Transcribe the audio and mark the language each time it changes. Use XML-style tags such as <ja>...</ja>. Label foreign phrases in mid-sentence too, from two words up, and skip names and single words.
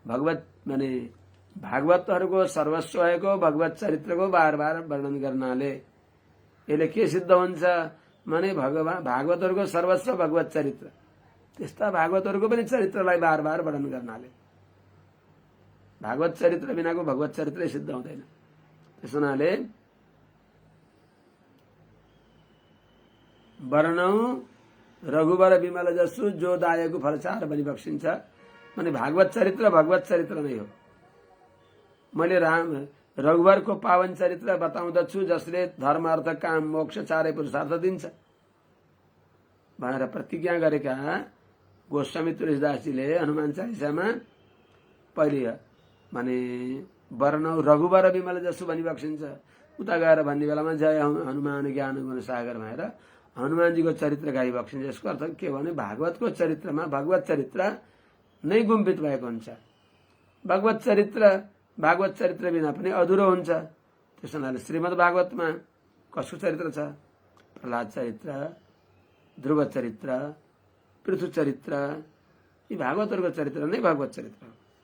<ne>भगवत माने भागवतहरूको सर्वस्व भएको भगवत चरित्रको बार बार वर्णन गर्नाले यसले के सिद्ध हुन्छ माने भागवतहरूको सर्वस्व भगवत चरित्र, त्यस्ता भागवतहरूको पनि चरित्रलाई बार बार वर्णन गर्नाले भागवत चरित्र बिनाको भगवत चरित्रै सिद्ध हुँदैन। त्यस हुनाले</ne> <awa>वर्णौ रघुवर विमल जसु जो दायको फलचार</awa> <ne>भनी बक्सिन्छ। माने भागवत चरित्र भगवत चरित्र नै हो। मैले रघुवरको पावन चरित्र बताउँदछु जसले धर्म अर्थ काम मोक्ष चारै पुरुषार्थ दिन्छ भनेर प्रतिज्ञा गरेका गोस्वामी तुलसीदासजीले हनुमान चालिसामा पहिले माने</ne> <awa>वर्णौ रघुवर विमल जसु</awa> <ne>भनी बक्सिन्छ। उता गएर भन्ने बेलामा</ne> <awa>जय हनुमान ज्ञान गुण सागर</awa> <ne>भनेर हनुमानजीको चरित्र गाई बक्सिन्छ। यसको अर्थ के भने भागवतको चरित्रमा भगवत चरित्र नै गुम्बित भएको हुन्छ। भागवत चरित्र बिना पनि अधुरो हुन्छ। त्यस हुनाले श्रीमद् भागवतमा कसको चरित्र छ? प्रहलाद चरित्र, ध्रुव चरित्र, पृथु चरित्र, यी भागवतहरूको चरित्र नै भागवत चरित्र हो।</ne>